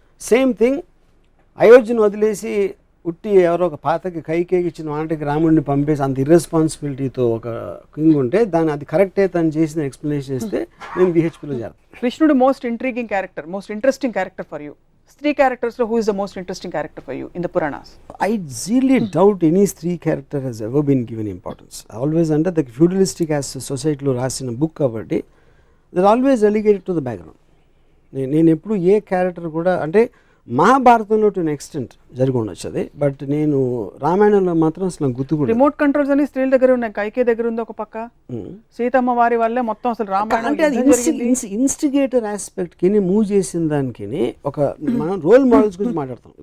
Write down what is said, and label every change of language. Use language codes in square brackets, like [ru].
[te] Same thing, అయోధ్యను వదిలేసి ఉట్టి ఎవరో ఒక పాతకి కైకేకి ఇచ్చిన వాటికి రాముడిని పంపేసి అంత ఇర్రెస్పాన్సిబిలిటీతో ఒక కింగ్ ఉంటే దాన్ని అది కరెక్టే తను చేసిన ఎక్స్ప్లెనేషన్ ఇస్తే నేను బిహెచ్పిలో చేస్తాను. [en] కృష్ణుడు most intriguing character, most interesting character for you. స్త్రీ క్యారెక్టర్స్లో who is the most interesting character for you in the Puranas? I really doubt any stree character has ever been given importance. Always under the feudalistic as society [te] lo rasina book kabatti [en] they're always relegated to the background. [te] నేను ఎప్పుడు ఏ character కూడా అంటే మహాభారతంలో to extent జరిగి ఉండొచ్చు అది, but నేను రామాయణంలో మాత్రం అసలు గుర్తుకు రిమోట్ కంట్రోల్స్ అని స్త్రీల దగ్గర ఉన్నాయి. కైకే దగ్గర ఉంది ఒక పక్క, సీతమ్మ వారి వల్లే మొత్తం అసలు రామాయణం అంటే అది ఇన్స్టిగేటర్ ఆస్పెక్ట్కి మూవ్ చేసిన దానికి ఒక మనం రోల్ మోడల్స్ గురించి మాట్లాడతాం.